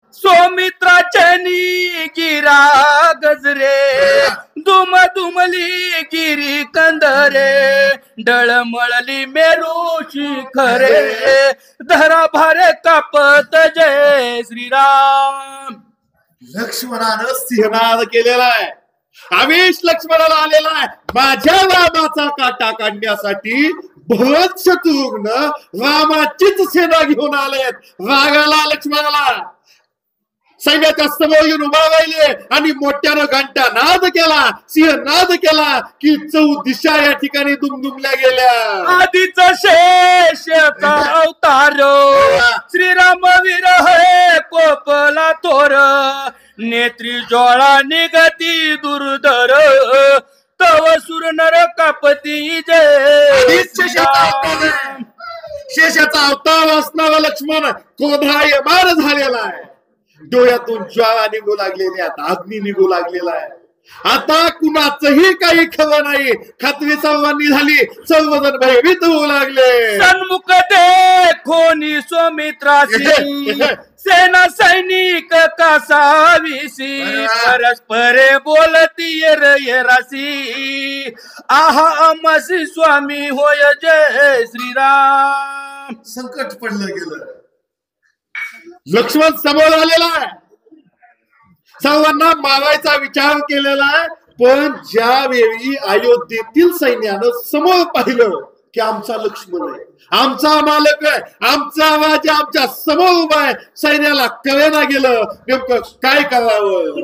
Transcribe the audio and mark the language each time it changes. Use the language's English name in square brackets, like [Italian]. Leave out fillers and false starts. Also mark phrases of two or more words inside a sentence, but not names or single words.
[Marathi] सौमित्राचनी गिरा गजरे दुम दुमली गिरी कंदरे डळमळली मेरूची खरे धरा भारे कापत जय श्रीराम. लक्ष्मणानं सिंहनाद केलेला आहे. आवेश लक्ष्मणाला आलेला आहे. माझ्या रामाचा काटा काढण्यासाठी भरत शत्रुघ्न रामाचीच सेना घेऊन आलेत. रागाला लक्ष्मणाला सैन्याच्या समोर येऊन उभा राहिले आणि मोठ्यानं घंटा नाद केला, सिंहनाद केला की चौदिशा या ठिकाणी दुमदुमल्या गेल्या. आधीच शेष अवतार श्रीरामवीर हे कोपला थोर नेत्री ज्वाळा निगती दुर्धर तव सुर नर कापती जय. शेषाचा अवतार असणारा लक्ष्मण क्रोधायमान झालेला आहे. डोळ्यातून ज्वाळा निघू लागलेल्या आहेत, अग्नी निघू लागलेला आहे. आता कुणाचंही काही खबर नाही. खात्री सर्वांनी झाली. सर्वजण भयभीत होऊ लागले. सन्मुख देखोनी सौमित्रासी सेना सैनिक कासावीसी परस्परे बोलती येरासी आहा अमसी स्वामी होय जय श्रीराम. संकट पडलं गेलं. लक्ष्मण समोर आलेला आहे. सर्वांना मारायचा विचार केलेला आहे. पण ज्या वेळी अयोध्येतील सैन्यानं समोर पाहिलं की आमचा लक्ष्मण आहे, आमचा मालक आहे, आमचा राजा आमच्या समोर उभा आहे, सैन्याला कळेना गेलं नेमकं काय करावं.